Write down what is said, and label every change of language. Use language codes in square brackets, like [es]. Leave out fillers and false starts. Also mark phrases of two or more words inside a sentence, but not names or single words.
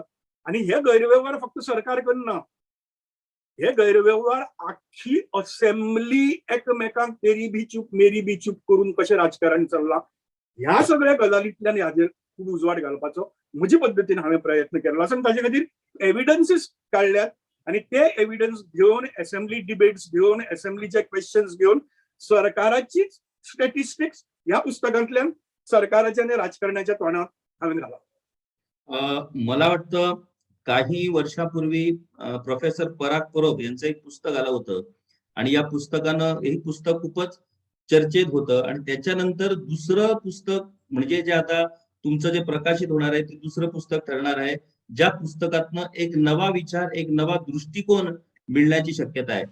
[kok] आनी हे गैरव्यवहार फक्त सरकार करना. हे गैरव्यवहार आख्खी असेंब्ली एकमेकांक [hi] तेरी बी चूप मेरी बी चूप [kok] करून कशें राजकारण चल्लां ह्या सगळ्या गजालींतल्यान हाजेर खूब उजवाड घालपाचो म्हजे पद्दतीन हांवें प्रयत्न केल्लो आसा. ताचे खातीर एविडन्सीस काडल्यात आनी ते एविडन्स घेवन [en] assembly debates [kok] घेवन असेंब्लीचे क्वेश्चन्स घेवन सरकाराचीच स्टॅटिस्टिक्स ह्या पुस्तकांतल्यान सरकाराच्या आणि राजकारणाच्या तोंडात हांवें घाला. [mr] मला वाटतं काही वर्षापूर्वी प्रोफेसर पराग परब यांचं एक पुस्तक आलं होतं आणि या पुस्तकानं हे पुस्तक खूपच चर्चेत होतं आणि त्याच्यानंतर दुसरं पुस्तक म्हणजे जे आता तुमचं जे प्रकाशित होणार आहे ते दुसरं पुस्तक ठरणार आहे ज्या पुस्तकातनं एक नवा विचार एक नवा दृष्टिकोन मिळण्याची शक्यता आहे.